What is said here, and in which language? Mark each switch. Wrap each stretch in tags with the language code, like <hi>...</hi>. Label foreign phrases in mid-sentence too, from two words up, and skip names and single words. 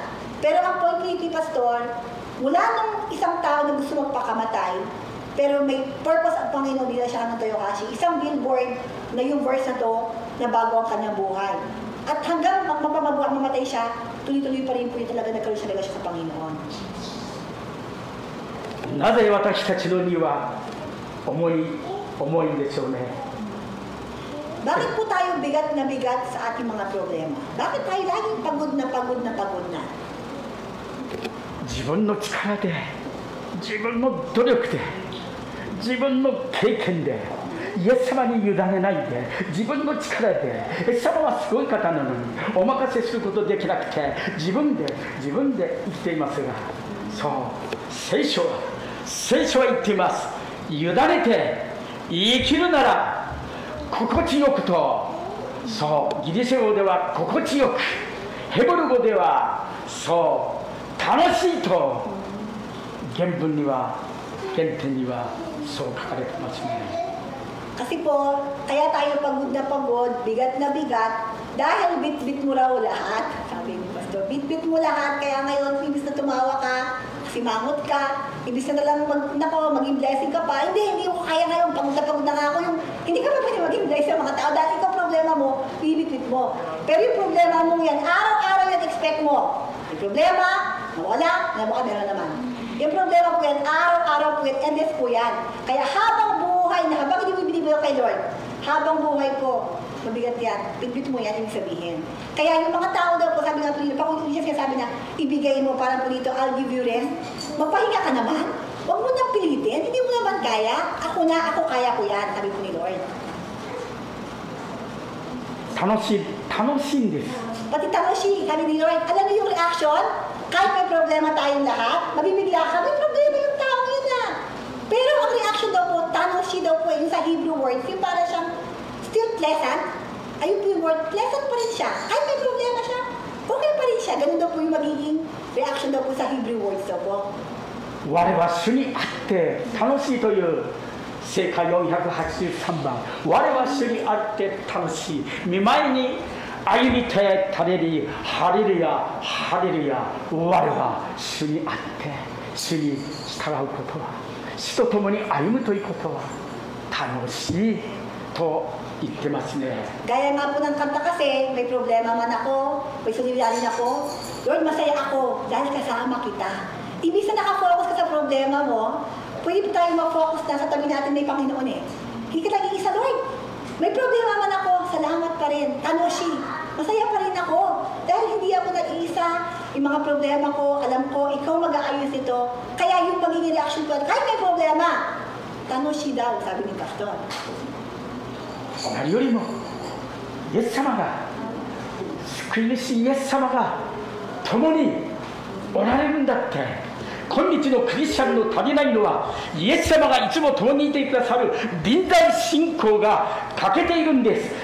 <tl>Pero ang point ni Pastor, mula nung isang tao na gusto magpakamatay, Pero may purpose ang Panginoon nila siya ng Toyohashi. Isang billboard na yung verse na to na bago ang kanyang buhay. At hanggang mamatay siya, tuloy-tuloy pa rin po yung talaga nagkaroon siya relasyon sa Panginoon.</tl> <ja>なぜ私たちの荷は重いんでしょうね。</ja> <tl>Bakit po tayo bigat na bigat sa ating mga problema? Bakit tayo laging pagod na pagod na pagod na?</tl> <ja>自分の力で、自分の努力で、自分の経験で、イエス様に委ねないで、自分の力で、イエス様はすごい方なのにお任せすることできなくて、自分で生きていますが、そう、聖書は言っています。委ねて生きるなら心地よくと、そうギリシャ語では心地よく、ヘブル語ではそう楽しいと原点にはそう書かれてますね。</ja> <tl>Kasi po, kaya tayo pagod na pagod, bigat na bigat, dahil bit-bit mo raw lahat. Sabi ni Pastor, bit-bit mo lahat, kaya ngayon, imbis na tumawa ka, simangot ka, imbis na lang maging blessing ka pa, hindi ko kaya ngayon, pagod na nga ako, hindi ka pa pwede maging blessing sa mga tao, dahil ikaw problema mo, bibit-bit mo. Pero yung problema mo yan, araw-araw yan expect mo. Yung problema, nawala, meron naman. Yung problema po yan, araw-araw po yan, endless po yan. Kaya habang buhay na, habang hindi mo binibigay kay Lord, habang buhay po, mabigat yan, bit-bit mo yan, ibig sabihin. Kaya yung mga tao daw po, sabi nga po dito, pag siya sabi na, ibigay mo, parang po dito,</tl> <en>I'll give you rest,</en> <tl>magpahinga ka naman, huwag mo nang pilitin, hindi mo naman kaya, ako kaya ko yan, sabi po ni Lord.</tl> <ja>楽しいんです。</ja> <tl>Pati sabi ni Lord, alam niyo yung reaction? Kahit may problema tayong lahat, mabibigla ka, may problema yung tao yun na. Pero ang reaction daw po, tanoshi daw po, yung sa</tl> <en>Hebrew word,</en> <tl>yung para siyang</tl> <en>still pleasant,</en> <tl>ayun po yung word, pleasant pa rin siya. Kahit may problema siya, okay pa rin siya. Ganun daw po yung magiging reaction daw po sa</tl> <en>Hebrew words</en> <tl>daw po.</tl> <ja>我は主にあって楽しいという聖歌483番、我は主にあって楽しい、見舞いに歩みてたれり、ハレルヤハレルヤ、我は主にあって主に従うことは、主と共に歩むということは楽しいと言ってますね。</ja> <tl>Gaya nga po ng kanta kasi, may problema man ako, may suliranin ako, Lord, masaya ako dahil kasama kita. Ibig na nakafocus ka sa problema mo, pwede po tayo ma-focus na sa tabi natin may Panginoon eh. Hindi ka lagi isa, Lord. May problema man ako, salamat pa rin. Tanoshi, masaya pa rin ako. Dahil hindi ako nag-iisa, yung mga problema ko, alam ko, ikaw mag-aayos ito. Kaya yung magiging reaction ko, kahit may problema, Tanoshi daw, sabi ni Pastor.</tl> <ja>何よりもイエス様が、救い主イエス様が共におられるんだって。今日のクリスチャンの足りないのは、イエス様がいつも共にいてくださる臨在信仰が欠けているんです。</ja>